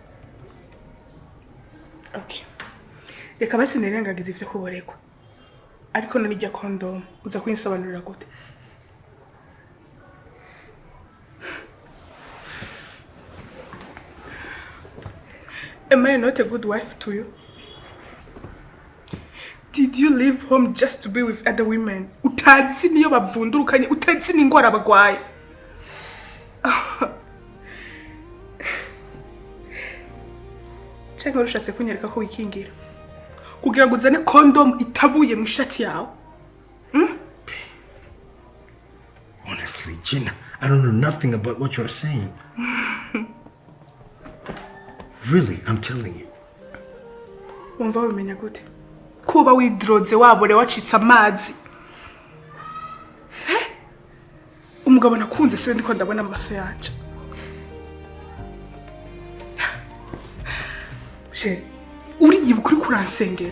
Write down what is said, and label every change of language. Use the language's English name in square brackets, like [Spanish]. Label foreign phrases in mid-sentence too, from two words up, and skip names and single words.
[English] Okay. [Rundi] Reka basi nirengagiza ivyo kuborekwa. Ariko none ijya condom uza kwinsobanurira gute? [English] Am I not a good wife to you? Did you leave home just to be with other women? [Rundi] Utazi niyo bavundurukanye, utazi n'ingwara bagwaye. Canke urushatse kunyereka ko wikingira kugira ngo uzane condom itabuye mu ishati yawe. [English] Honestly, Gina, I don't know nothing about what you're saying. Really, I'm telling you. [Rundi] Umva wimenya gute? Kuba widroze wabore wacitse amazi. Umugabo nakunze se ndiko ndabona amaso yanje. She, uriyibuka uri kuransengera.